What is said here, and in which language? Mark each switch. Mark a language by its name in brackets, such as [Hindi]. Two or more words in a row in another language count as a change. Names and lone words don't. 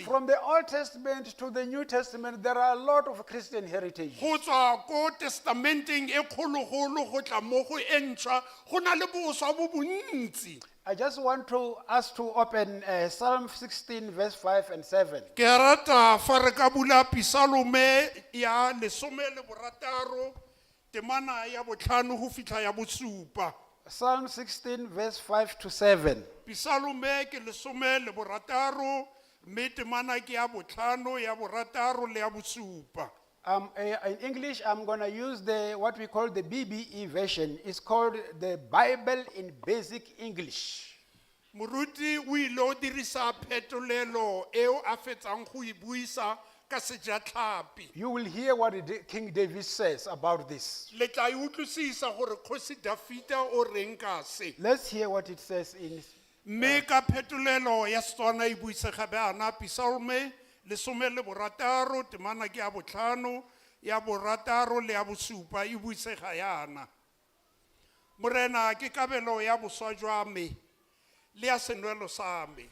[English] From the Old Testament to the New Testament, there are a lot of Christian heritage. [Tswana] Go tswa ko testamenteng e kgologolo go tla mo go e ntšhwa go na le boswa bo bontsi. [English] I just want us to open Psalm 16, verse 5 and 7. [Tswana] Ke rata fa re ka bula Psalme ya 16 temana ya botlhano go fitlha ya bosupa. [English] Psalm 16, verse 5 to 7. [Tswana] Psalme ke 16 mme temana ke ya botlhano ya borataro le ya bosupa. [English] In English, I'm going to use what we call the BBE version. It's called the Bible in Basic English. [Tswana] Moruti o ile o dirisa phetolelo eo a fetsang go e buisa ka sejatlhapi. [English] You will hear what King David says about this. [Tswana] Le tla e utlwisisa gore Kgosi Dafita o reng ka se. [English] Let's hear what it says in. [Tswana] Mme ka phetolelo ya Setswana e buisega bana Psalme 16 temana ke ya botlhano ya borataro le ya bosupa e buisega yana. Morena ke kabelo ya boswa jwa me le ya senwelo sa me.